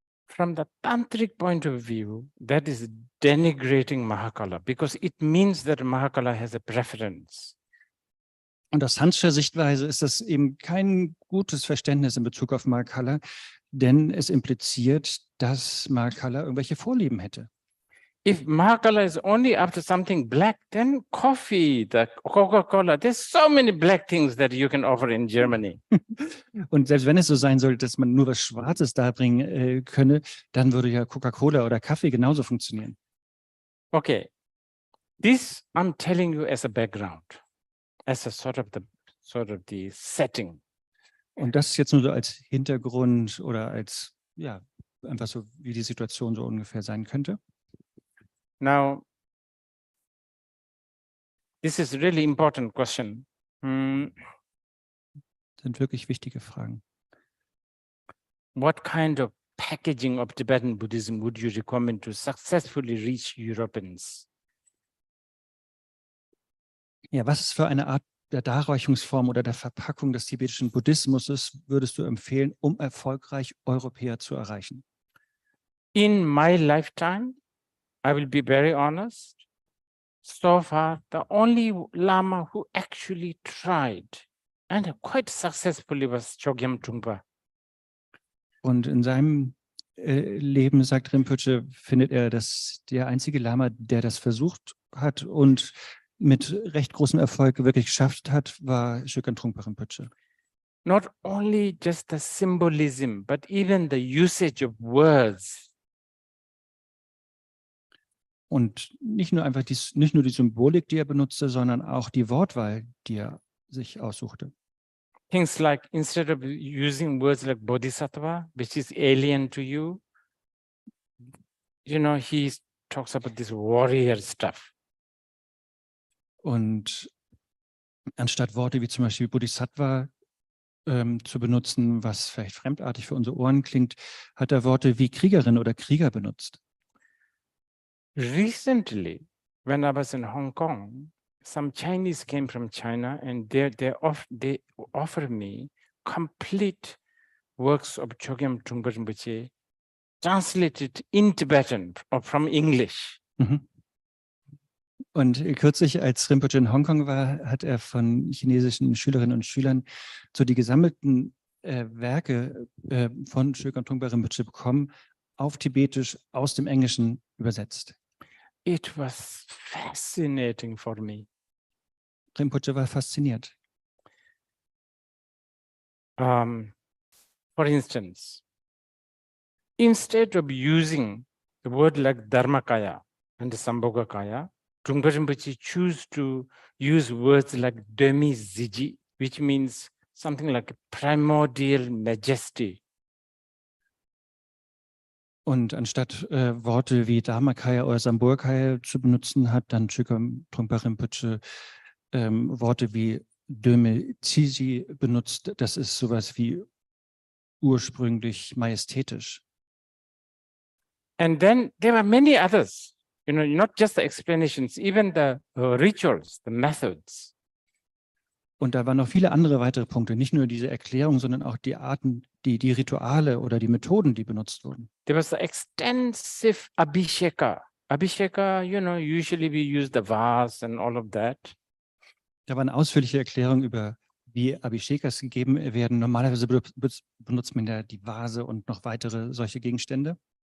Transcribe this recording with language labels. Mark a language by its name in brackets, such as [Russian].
[English] From the tantric point of view, that is denigrating Mahakala because it means that Mahakala has a preference. [German] Und aus tantrischer Sichtweise ist das eben kein gutes Verständnis in Bezug auf Mahakala, denn es impliziert, dass Mahakala irgendwelche Vorlieben hätte. [English] If Mahakala is only after something black, then coffee, the Coca-Cola, there's so many black things that you can offer in Germany. [German] Und selbst wenn es so sein sollte, dass man nur was Schwarzes darbringen könne, dann würde ja Coca-Cola oder Kaffee genauso funktionieren. [English] Okay, this I'm telling you as a background, as a sort of the setting. [German] Und das ist jetzt nur so als Hintergrund oder als, ja, einfach so, wie die Situation so ungefähr sein könnte. [English] Now, this is a really important question. [German] Das sind wirklich wichtige Fragen. [English] What kind of packaging of Tibetan Buddhism would you recommend to successfully reach Europeans? [German] Ja, was ist für eine Art der Darreichungsform oder der Verpackung des tibetischen Buddhismus würdest du empfehlen, um erfolgreich Europäer zu erreichen? [English] In my lifetime, I will be very honest, so far, the only Lama who actually tried and quite successfully was Chogyam Trungpa. [German] Und in seinem Leben, sagt Rinpoche, findet er, dass der einzige Lama, der das versucht hat und mit recht großem Erfolg wirklich geschafft hat, war Shökan Trungpa Rinpoche. [English] Not only just the symbolism, but even the usage of words. [German] Und nicht nur einfach nicht nur die Symbolik, die er benutzte, sondern auch die Wortwahl, die er sich aussuchte. [English] Things like, instead of using words like bodhisattva, which is alien to you, he talks about this warrior stuff. [German] Und anstatt Worte wie zum Beispiel Bodhisattva zu benutzen, was vielleicht fremdartig für unsere Ohren klingt, hat er Worte wie Kriegerin oder Krieger benutzt. [English] Recently, when I was in Hong Kong, some Chinese came from China and they offered me complete works of Chogyam Trungpa Rinpoche translated in Tibetan or from English. Mhm. [German] Und kürzlich, als Rinpoche in Hongkong war, hat er von chinesischen Schülerinnen und Schülern so die gesammelten Werke von Shökan Trungpa Rinpoche bekommen, auf Tibetisch aus dem Englischen übersetzt. [English] It was fascinating for me. [German] Rinpoche war fasziniert. [English] For instance, instead of using the word like Dharmakaya and Sambhogakaya, Trungpa Rinpoche choose to use words like demi-ziji, which means something like primordial majesty. [German] Und anstatt Worte wie Dharmakaya oder Sambhogakaya zu benutzen, hat dann Shökan Trungpa Rinpoche Worte wie Döme Tsiji benutzt. Das ist sowas wie ursprünglich majestätisch. [English] And then there were many others, not just the explanations, even the rituals, the methods. [German] Und da waren noch viele andere weitere Punkte, nicht nur diese Erklärung, sondern auch die Arten, die Rituale oder die Methoden, die benutzt wurden. [English] There was the extensive abhisheka. Abhisheka, usually we use the vase and all of that. [German] Da war eine ausführliche Erklärung über, wie Abhishekas gegeben werden. Normalerweise benutzt man ja die Vase und noch weitere solche Gegenstände.